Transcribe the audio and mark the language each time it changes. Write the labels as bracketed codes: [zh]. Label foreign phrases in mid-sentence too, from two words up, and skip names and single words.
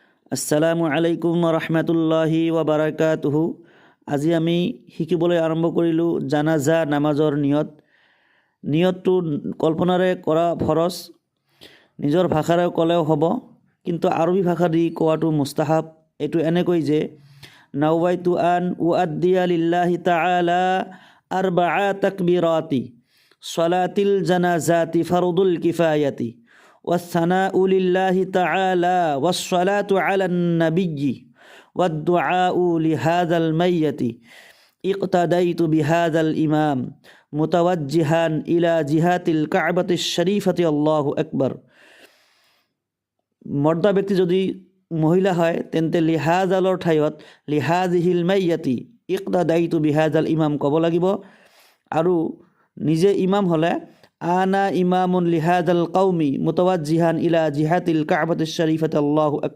[ar] السلام عليكم ورحمة الله وبركاته. [as] আজি আমি শিকিবলৈ আৰম্ভ কৰিলোঁ জানাজা নামাজৰ নিয়তটো কল্পনাৰে কৰা ফৰজ। নিজৰ ভাষাৰে ক'লেও হ'ব, কিন্তু আৰবী ভাষা দি কোৱাটো মুস্তাহাব। এইটো এনেকৈ যে [ar] نويت أن أؤدي لله تعالى أربع تكبيرات صلاة الجنازة فرض الكفاية والثناء لله تعالى والصلاة على النبي والدعاء لهذا الميت اقتديت بهذا الإمام متوجها إلى جهة الكعبة الشريفة الله أكبر। [as] মৰ্দা ব্যক্তি যদি মহিলা হয় তেন্তে লিহাজালৰ ঠাইত [ar] لهذه الميتة اقتديت بهذا الإمام [as] ক'ব লাগিব, আৰু নিজে ইমাম হ'লে [ar] أنا إمام لهذا القوم متوجها إلى جهة الكعبة الشريفة الله أكبر.